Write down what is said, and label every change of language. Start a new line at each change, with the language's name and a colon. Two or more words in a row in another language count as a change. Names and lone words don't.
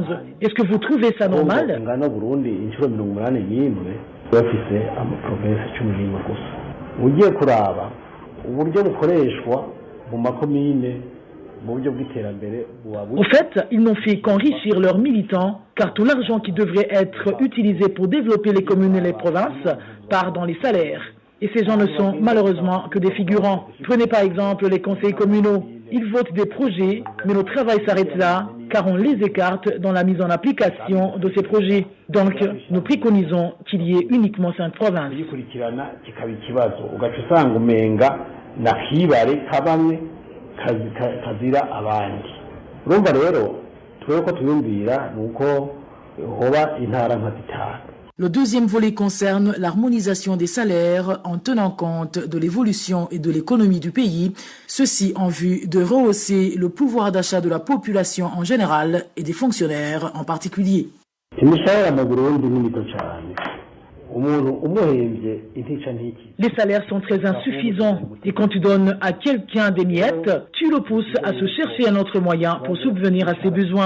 French: Est-ce que vous trouvez ça normal ? Au fait, ils n'ont fait qu'enrichir leurs militants, car tout l'argent qui devrait être utilisé pour développer les communes et les provinces part dans les salaires. Et ces gens ne sont malheureusement que des figurants. Prenez par exemple les conseils communaux. Ils votent des projets, mais le travail s'arrête là, car on les écarte dans la mise en application de ces projets. Donc, nous préconisons qu'il y ait uniquement 5 provinces.
Rundi: kazira abandi urumva rero twebwe ko tuyumvira nuko hoba intara nka 5.
French: Le deuxième volet concerne l'harmonisation des salaires en tenant compte de l'évolution et de l'économie du pays, ceci en vue de rehausser le pouvoir d'achat de la population en général et des fonctionnaires en particulier. Les salaires sont très insuffisants et quand tu donnes à quelqu'un des miettes, tu le pousses à se chercher un autre moyen pour subvenir à ses besoins.